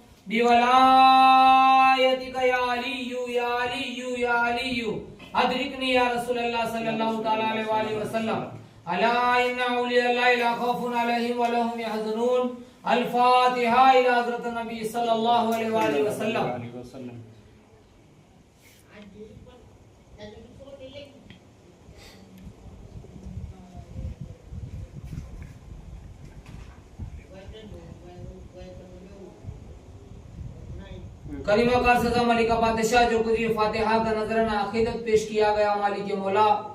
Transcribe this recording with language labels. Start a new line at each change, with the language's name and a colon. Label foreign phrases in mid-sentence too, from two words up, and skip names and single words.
Arabic: بولايتك يا علي يا علي يا علي أدركني يا رسول الله صلى الله تعالى عليه وسلم ألا إن أولياء الله لا خوف عليهم ولا هم يحزنون الفاتحة إلى حضرة نبي صلى الله عليه وسلم.
Urdu: کریما کار سجا ملکہ بادشاہ جو کچھ فاتحہ کا نذرانہ عقیدت پیش کیا گیا مالک مولا